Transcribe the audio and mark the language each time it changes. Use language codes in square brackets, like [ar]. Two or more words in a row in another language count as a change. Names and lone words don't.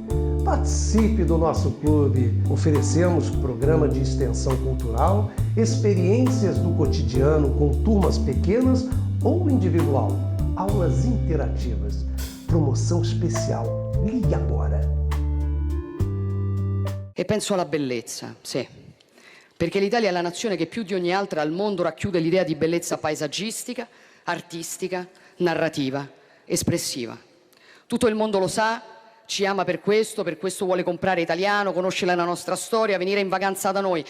[pt] Participe do nosso clube. Oferecemos programa de extensão cultural, experiências do cotidiano com turmas pequenas ou individual, aulas interativas, promoção especial. Ligue agora. [it] E penso alla bellezza, sì. Perché l'Italia è la nazione che più di ogni altra al mondo racchiude l'idea di bellezza paesaggistica, artistica, narrativa, espressiva. Tutto il mondo lo sa, ci ama per questo vuole comprare italiano, conosce la nostra storia, venire in vacanza da noi.